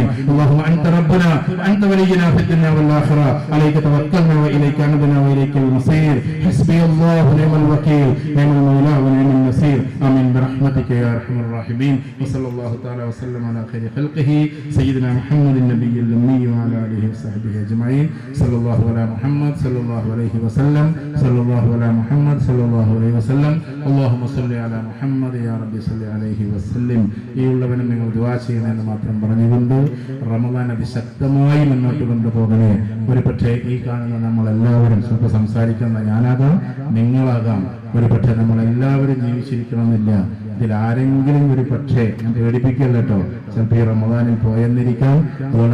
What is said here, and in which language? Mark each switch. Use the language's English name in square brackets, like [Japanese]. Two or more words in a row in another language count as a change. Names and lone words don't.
[Arabic] اللهم أنت ربنا وأنت ولينا في الدنيا والآخرة عليك توكلنا وإليك أنبنا وإليك المصير حسبي الله ونعم الوكيل نعم المولى ونعم النصير آمين برحمتك يا أرحم الراحمين وصلى الله تعالى وسلم على خير خلقه سيدنا محمد النبي الأمي وعلى آله وصحبه أجمعين صلى الله على محمد صلى الله عليه وسلم صلى الله على محمد صلى الله عليه وسلم اللهم صل على محمد يا ربي صل عليه [Malayalam] وسلم ഈ ഉള്ളവനും നിങ്ങൾ ദുആ ചെയ്യണമെന്ന് മാത്രം പറഞ്ഞുകൊണ്ട് റമദാൻ അതിശക്തമായി മുന്നോട്ട് കൊണ്ടുപോകണേ ഒരു പക്ഷേ ഈ കാണുന്ന നമ്മളെല്ലാവരും സ്വന്തം സംസാരിക്കുന്ന ഞാനാകാം നിങ്ങളാകാം ഒരു പക്ഷേ നമ്മളെല്ലാവരും ജീവിച്ചിരിക്കണമെന്നില്ല ഇതിൽ ആരെങ്കിലും ഒരു പക്ഷേ ഞാൻ പേടിപ്പിക്കല്ല കേട്ടോ ചിലപ്പോൾ ഈ റമദാനിൽ പോയെന്നിരിക്കാം അതുകൊണ്ട്